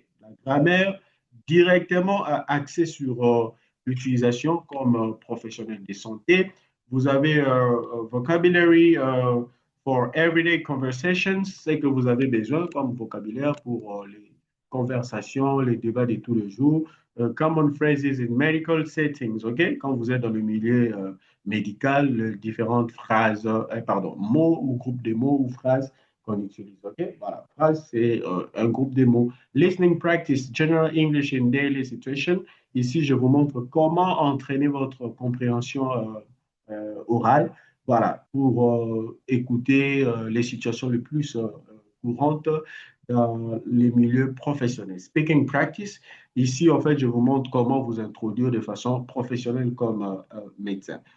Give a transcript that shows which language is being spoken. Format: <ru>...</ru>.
<fr>La grammaire directement axée sur l'utilisation comme professionnel de santé. Vous avez</fr> <en>Vocabulary for Everyday Conversations,</en> <fr>c'est que vous avez besoin comme vocabulaire pour les conversations, les débats de tous les jours.</fr> <en>Common phrases in medical settings, OK?</en> <fr>Quand vous êtes dans le milieu médical, différentes phrases, pardon, mots ou groupes de mots ou phrases qu'on utilise. OK? Voilà, phrase, c'est un groupe de mots.</fr> <en>Listening practice, general English in daily situation.</en> <fr>Ici, je vous montre comment entraîner votre compréhension orale. Voilà, pour écouter les situations les plus courantes dans les milieux professionnels.</fr> <en>Speaking practice,</en> <fr>ici, en fait, je vous montre comment vous introduire de façon professionnelle comme médecin.</fr>